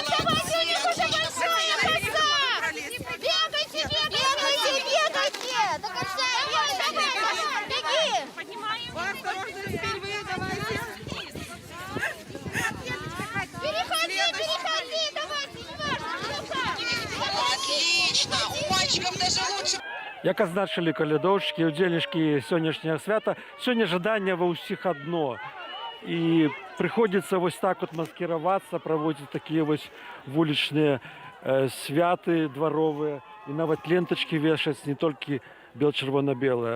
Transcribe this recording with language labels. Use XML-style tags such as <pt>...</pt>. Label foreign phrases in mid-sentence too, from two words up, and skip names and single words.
<ru>Давайте, у них уже большая коса. Бегайте, бегайте, бегайте. До конца, давай, беги. Поднимаем. Осторожно, теперь вы, давайте. Переходи, давайте, неважно. Отлично, у мальчиков даже лучше.</ru> <be>Як азначылі калядоўшчыкі, удзельнічкі сённяшняга свята, сёння жаданне ва ўсіх адно. І прыходзіцца вось так вот маскіравацца, праводзіць такія вось вулічныя святы дваровыя, і нават лентачкі вешаць, не толькі бел-чырвона-белыя.</be>